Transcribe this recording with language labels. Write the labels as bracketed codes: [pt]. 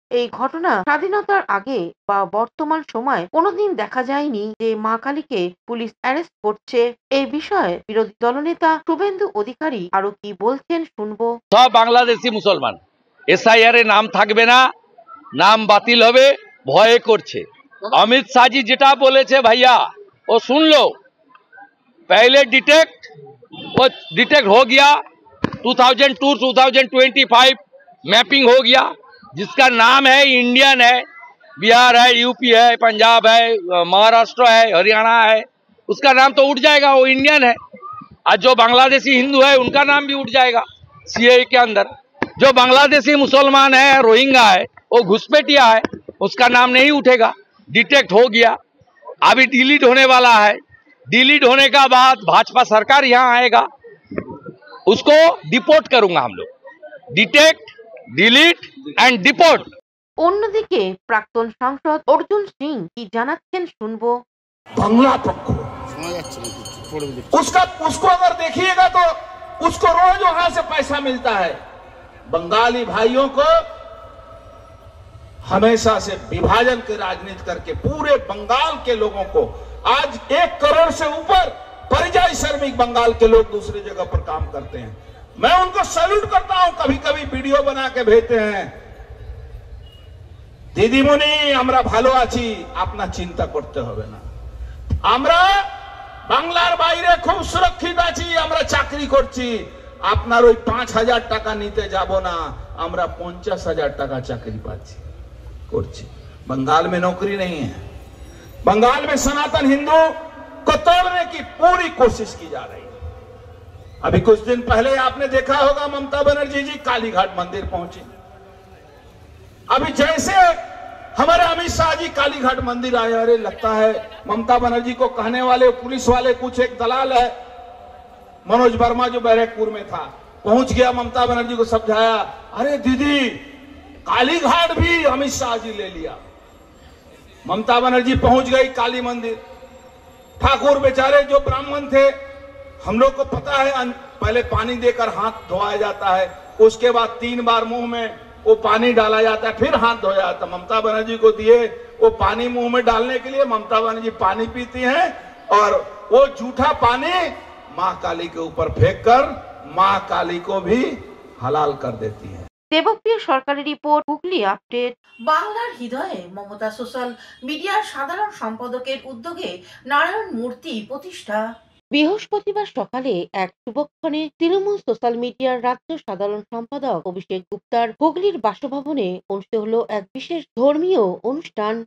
[bn] এই ঘটনা স্বাধীনতার আগে বা বর্তমান সময় কোনোদিন দেখা যায়নি যে মা কালীকে পুলিশ অ্যারেস্ট করছে। এই বিষয়ে বিরোধী দলনেতা শুভেন্দু অধিকারী আরো কি বলছেন শুনবো। সব বাংলাদেশি মুসলমান এসআইআর এ নাম থাকবে না, নাম বাতিল হবে, ভয়ে করছে। অমিত শাহজি যেটা বলেছে ভাইয়া ও [hi] सुन लो, पहले डिटेक्ट हो गया, 2002-2025 मैपिंग हो गया। जिसका नाम है इंडियन है, बिहार है, यूपी है, पंजाब है, महाराष्ट्र है, हरियाणा है, उसका नाम तो उठ जाएगा, वो इंडियन है। आज जो बांग्लादेशी हिंदू है उनका नाम भी उठ जाएगा सीए के अंदर। जो बांग्लादेशी मुसलमान है, रोहिंग्या है, वो घुसपैठिया है, उसका नाम नहीं उठेगा। डिटेक्ट हो गया, अभी डिलीट होने वाला है। डिलीट होने का बाद भाजपा सरकार यहाँ आएगा, उसको डिपोर्ट करूंगा हम लोग। Detect, delete and deport. [bn] অন্যদিকে প্রাক্তন সাংসদ অর্জুন সিং কি জানাচ্ছেন শুনবো। [hi] बांग्ला पक्ष उसको अगर देखिएगा तो उसको रोज वहां से पैसा मिलता है। बंगाली भाइयों को हमेशा से विभाजन की राजनीति करके पूरे बंगाल के लोगों को आज 1 करोड़ से ऊपर परिযায়ী श्रमिक बंगाल के लोग दूसरी जगह पर काम करते हैं। मैं उनको सैल्यूट करता हूं। कभी कभी वीडियो बना के भेजते हैं, [bn] দিদিমণি আমরা ভালো আছি, আপনার চিন্তা করতে হবে না। আমরা বাংলার বাইরে খুব সুরক্ষিত আছি, আমরা চাকরি করছি। আপনার ওই 5,000 টাকা নিতে যাব না, আমরা 50,000 টাকা চাকরি পাচ্ছি করছি। [hi] बंगाल में नौकरी नहीं है। बंगाल में सनातन हिंदू को तोड़ने की पूरी कोशिश की जा रही है। अभी कुछ दिन पहले आपने देखा होगा ममता बनर्जी जी कालीघाट मंदिर पहुंची। अभी जैसे हमारे अमित शाह जी कालीघाट मंदिर आए, अरे लगता है ममता बनर्जी को कहने वाले पुलिस वाले कुछ एक दलाल है, मनोज वर्मा जो बैरकपुर में था, पहुंच गया, ममता बनर्जी को समझाया, अरे दीदी कालीघाट भी अमित शाह जी ले लिया। ममता बनर्जी पहुंच गई काली मंदिर, ठाकुर बेचारे जो ब्राह्मण थे, हम लोग को पता है पहले पानी देकर हाथ धोया जाता है, उसके बाद 3 बार मुंह में वो पानी डाला जाता है, फिर हाथ धोया जाता है। ममता बनर्जी को दिए वो पानी मुंह में डालने के लिए, ममता बनर्जी पानी पीती हैं और वो झूठा पानी माँ काली के ऊपर फेंक कर माँ काली को भी हलाल कर देती है। [bn] দেবপ্রিয় সরকারি রিপোর্ট, হুগলি আপডেট। বাংলার হৃদয়ে মমতা সোশ্যাল মিডিয়ার সাধারণ সম্পাদকের উদ্যোগে নারায়ণ মূর্তি প্রতিষ্ঠা। বৃহস্পতিবার সকালে এক শুভক্ষণে তৃণমূল সোশ্যাল মিডিয়ার রাজ্য সাধারণ সম্পাদক অভিষেক গুপ্তার হুগলির বাসভবনে অনুষ্ঠিত হলো এক বিশেষ ধর্মীয় অনুষ্ঠান।